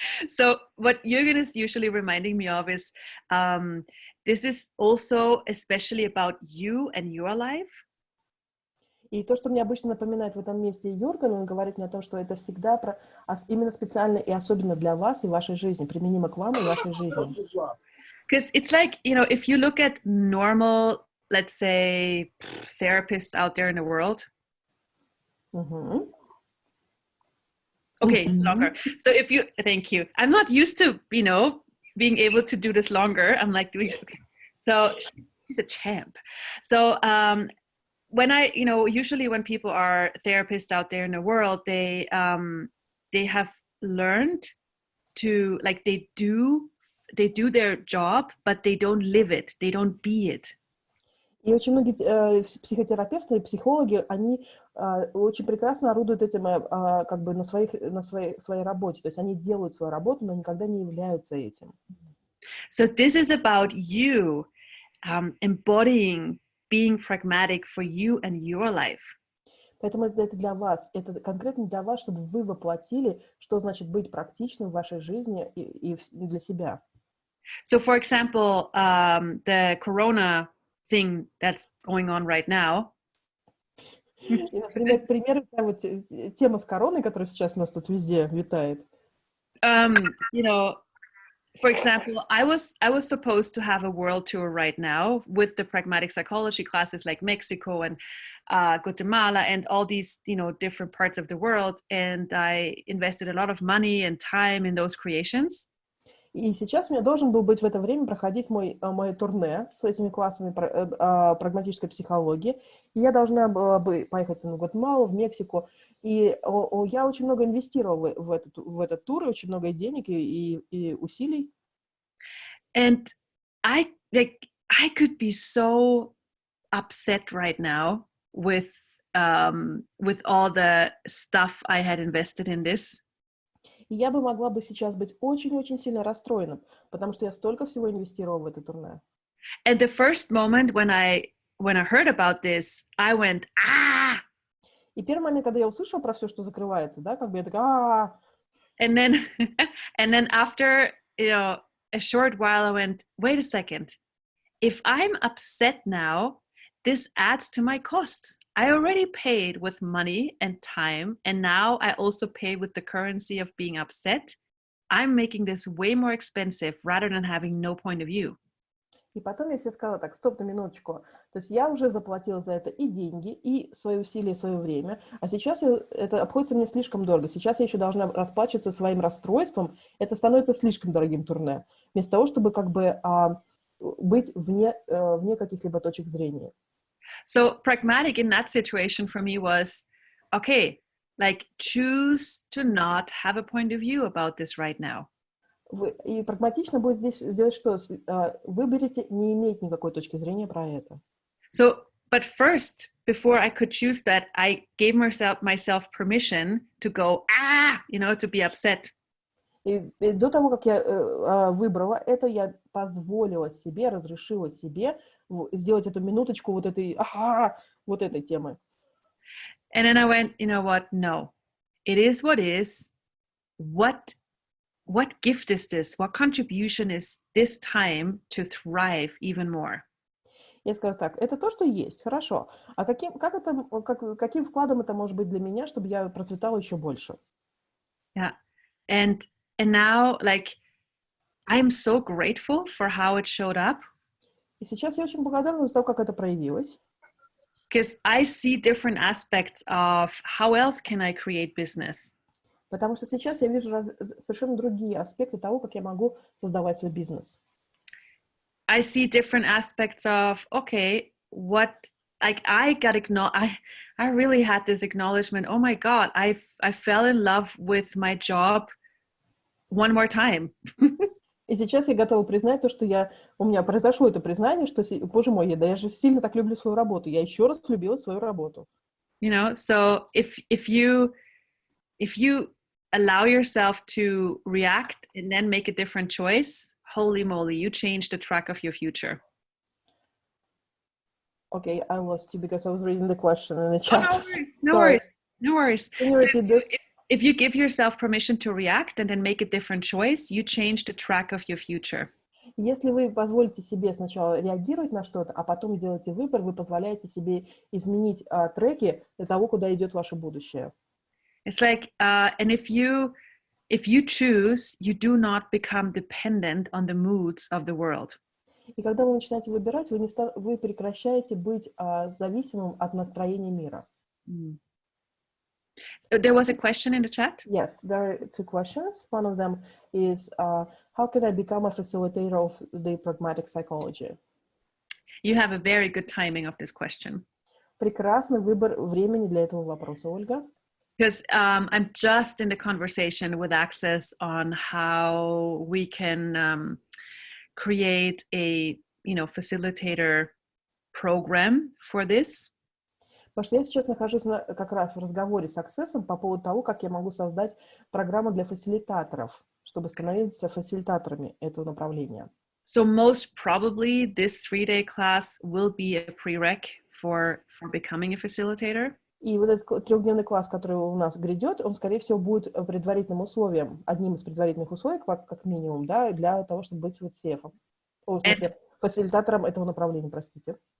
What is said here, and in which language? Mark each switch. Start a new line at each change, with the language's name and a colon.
English: So what Jürgen is usually reminding me of is this is also especially about you and your life.
Russian: И то, что мне обычно напоминает в этом месте Юрген, он говорит мне о том, что это всегда именно специально и особенно для вас и вашей жизни, применимо к вам и вашей жизни.
English: Because it's like, if you look at normal, let's say, therapists out there in the world. Mm-hmm. Okay, longer. So thank you. I'm not used to, being able to do this longer. I'm like doing, okay. So she's a champ. So when usually when people are therapists out there in the world, they have learned to, like, they do their job, but they don't live it. They don't be it.
Russian: И очень многие психотерапевты и психологи, они очень прекрасно орудуют этим на своей работе. То есть они делают свою работу, но никогда не являются этим.
English: So this is about you embodying being pragmatic for you and your life.
Russian: Поэтому это для вас, это конкретно для вас, чтобы вы воплотили, что значит быть практичным в вашей жизни и для себя.
English: So, for example, the corona thing that's going on right now.
Russian: И, например, к примеру, вот тема с короной, которая сейчас у нас тут везде витает.
English: You know, for example, I was supposed to have a world tour right now with the pragmatic psychology classes like Mexico and Guatemala and all these, you know, different parts of the world. And I invested a lot of money and time in those creations.
Russian: И сейчас у меня должен был быть в это время проходить мое турне с этими классами прагматической психологии. И я должна была бы поехать в Гватемалу, в Мексику. И я очень много инвестировала в этот тур, и очень много денег и усилий.
English: And I could be so upset right now with all the stuff I had invested in this.
Russian: И я бы могла бы сейчас быть очень-очень сильно расстроена, потому что я столько всего инвестировала в это турне.
English: And the first moment when I heard about this, I went, ah!
Russian: И первый момент, когда я услышала про все, что закрывается, да, как бы я такая,
English: And then after, you know, a short while, I went, wait a second. If I'm upset now, this adds to my costs. I already paid with money and time, and now I also pay with the currency of being upset. I'm making this way more expensive rather than having no point of view.
Russian: И потом я себе сказала, так, стоп на минуточку. То есть я уже заплатила за это и деньги, и свои усилия, и свое время, а сейчас это обходится мне слишком дорого. Сейчас я еще должна расплачиваться своим расстройством. Это становится слишком дорогим турне. Вместо того, чтобы как бы быть вне каких-либо точек зрения.
English: So pragmatic in that situation for me was, okay, like choose to not have a point of view about this right now.
Russian: И прагматично будет здесь сделать что? Выберите не иметь никакой точки зрения про это.
English: So, but first, before I could choose that, I gave myself permission to go, you know, to be upset.
Russian: И до того, как я выбрала это, я позволила себе, разрешила себе сделать эту минуточку вот этой темы.
English: And then I went, you know what? No, it is what is. What gift is this? What contribution is this time to thrive even more?
Russian: Я скажу так, это то, что есть, хорошо. А каким вкладом это может быть для меня, чтобы я процветала еще больше? Yeah.
English: And now, like, I'm so grateful for how it showed up.
Russian: И сейчас я очень благодарна за то, как это проявилось.
English: Because I see different aspects of how else can I create business.
Russian: Потому что сейчас я вижу совершенно другие аспекты того, как я могу создавать свой бизнес.
English: I see different aspects of, okay, I really had this acknowledgement, oh my God, I fell in love with my job one more time.
Russian: И сейчас я готова признать то, что у меня произошло это признание, что, боже мой, я же сильно так люблю свою работу. Я еще раз любила свою работу.
English: You know, so if you allow yourself to react and then make a different choice, holy moly, you change the track of your future. Okay, I lost you because I was reading the question in the chat. No worries. Can you repeat this? If you give yourself permission to react and then make a different choice, you change the track of your future.
Russian: Если вы позволите себе сначала реагировать на что-то, а потом делаете выбор, вы позволяете себе изменить треки для того, куда идет ваше будущее.
English: It's like, and if you choose, you do not become dependent on the moods of the world.
Russian: И когда вы начинаете выбирать, вы прекращаете быть зависимым от настроения мира.
English: There was a question in the chat? Yes, there are two questions. One of them is, how can I become a facilitator of the pragmatic psychology? You have a very good timing of this question.
Russian: Прекрасный выбор времени для этого вопроса, Ольга.
English: Because I'm just in the conversation with Access on how we can create a, facilitator program for this.
Russian: Потому что я сейчас нахожусь как раз в разговоре с Access по поводу того, как я могу создать программу для фасилитаторов, чтобы становиться фасилитаторами этого направления.
English: So most probably this 3-day class will be a prereq for becoming a facilitator.
Russian: И вот этот трехдневный класс, который у нас грядет, он, скорее всего, будет предварительным условием, одним из предварительных условий, как минимум, да, для того, чтобы быть вот CF-ом. В смысле, фасилитатором этого направления, простите.